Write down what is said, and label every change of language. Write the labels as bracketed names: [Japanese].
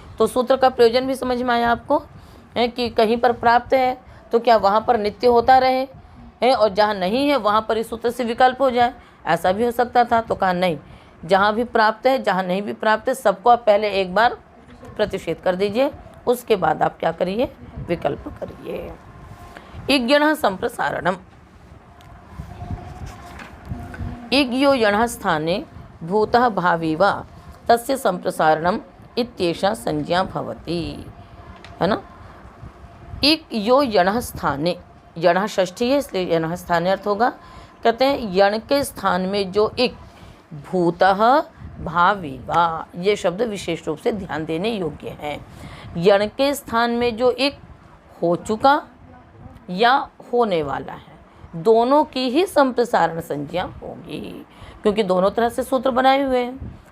[Hindi] तो सूत्र का प्रयोजन भी समझ में आया आपको, है कि कहीं पर प्राप्त है तो क्या वहाँ पर नित्य होता रहे है, और जहाँ नहीं है वहाँ पर इस सूत्र से विकल्प हो जाए, ऐसा भी हो सकता था। तो कहा नहीं, जहाँ भी प्राप्त है जहाँ नहीं भी प्राप्त है सबको आप पहले एक बार प्रतिषेध कर दीजिए, उसके बाद आप क्या करिए, विकल्प करिए। [Sanskrit] इग्यणः संप्रसारणम, इग्यो यणः स्थाने भूतः भावी वा तस्य संप्रसारणम इत्येषा संज्ञा भवति, है ना। [Hindi] इक यो यणः स्थाने, यणः षष्ठी है इसलिए यणः स्थाने अर्थ होगा। कहते हैं यण के स्थान में जो एक [Sanskrit] भूतः भावी वा, [Hindi] ये शब्द विशेष रूप से ध्यान देने योग्य है। यण के स्थान में जो एक हो चुका या होने वाला है, दोनों की ही संप्रसारण संज्ञा होगी, क्योंकि दोनों तरह से सूत्र बनाए हुए हैं।